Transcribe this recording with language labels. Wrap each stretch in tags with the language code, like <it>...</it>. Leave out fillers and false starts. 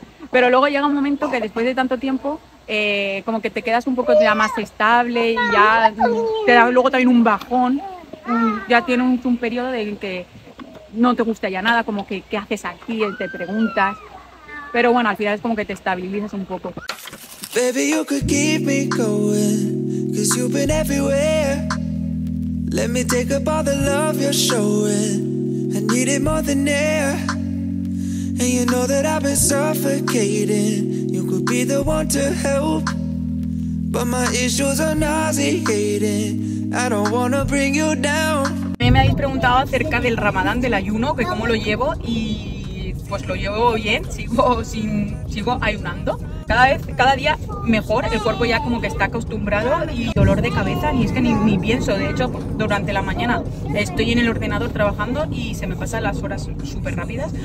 <es>Pero luego llega un momento que después de tanto tiempo como que te quedas un poco ya más estable y ya te da luego también un bajón. Ya tienes un periodo en que no te gusta ya nada, como que ¿qué haces aquí? Te preguntas. Pero bueno, al final es como que te estabilizas un poco.</es> <en>Baby, you could keep me going, 'cause you've been everywhere. Let me take up all the love you're showing. I need it more than air. And you know that I've been suffocating. You could be the one to help, but my issues are nauseating. I don't wanna bring you down.</en> <es>A mí me habéis preguntado acerca del Ramadán, del ayuno, que cómo lo llevo, y pues lo llevo bien, sigo ayunando. Cada día mejor, el cuerpo ya como que está acostumbrado, y dolor de cabeza y es que ni pienso. De hecho, durante la mañana estoy en el ordenador trabajando y se me pasan las horas súper rápidas.</es>